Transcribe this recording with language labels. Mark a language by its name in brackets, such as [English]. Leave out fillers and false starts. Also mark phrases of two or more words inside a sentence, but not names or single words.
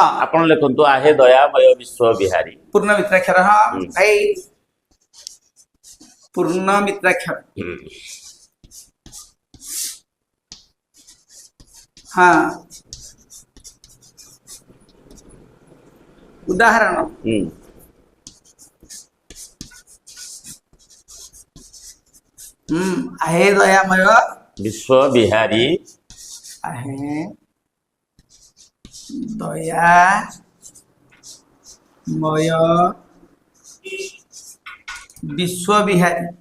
[Odia] ଆପଣ ଲେଖନ୍ତୁ ଆହେ ଦୟାମୟ ବିଶ୍ୱ ବିହାରୀ। ପୂର୍ଣ୍ଣ ମିତ୍ରାକ୍ଷର। ହଁ ଭାଇ ପୂର୍ଣ୍ଣ ମିତ୍ରାକ୍ଷର। ହଁ ଉଦାହରଣ ଆହେ ଦୟାମୟ ବିଶ୍ୱ ବିହାରୀ, ଆହେ ଦୟାମୟ ବିଶ୍ୱ ବିହାରୀ।